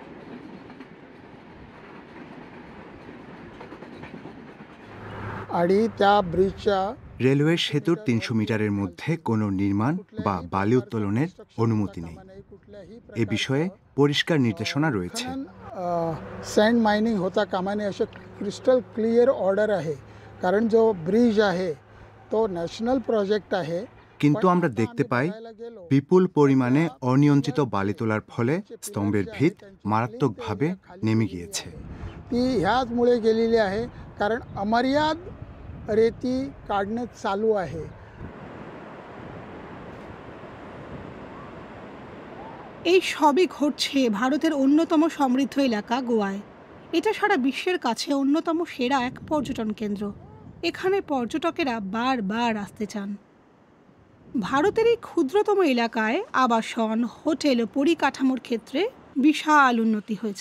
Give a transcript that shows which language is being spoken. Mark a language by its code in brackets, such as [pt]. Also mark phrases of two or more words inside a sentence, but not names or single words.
[bn] রেলওয়ে সেতুর 300 মিটারের মধ্যে কোনো নির্মাণ বা বালি উত্তোলনের অনুমতি নেই। এ বিষয়ে পরিষ্কার নির্দেশনা রয়েছে। [en] sand mining [mr] होता कामा नये असे [en] crystal clear order [mr] आहे, कारण जो ब्रिज आहे तो [en] national project [mr] आहे। [bn] কিন্তু আমরা দেখতে পাই বিপুল পরিমাণে অনিয়ন্ত্রিত বালি তোলার ফলে স্তম্ভের ভিত মারাত্মকভাবে নেমে গিয়েছে। [mr] ती ह्याचमुळे गेलेली आहे, कारण अमर्याद रेती काढणं चालू आहे। [bn] এই সবই ঘটছে ভারতের অন্যতম সমৃদ্ধ এলাকা গোয়ায়। এটা সারা বিশ্বের কাছে অন্যতম সেরা এক পর্যটন কেন্দ্র। এখানে পর্যটকেরা বারবার আসতে চান। ভারতের এই ক্ষুদ্রতম এলাকায় আবাসন, হোটেল ও পরিকাঠামোর ক্ষেত্রে বিশাল উন্নতি হয়েছে।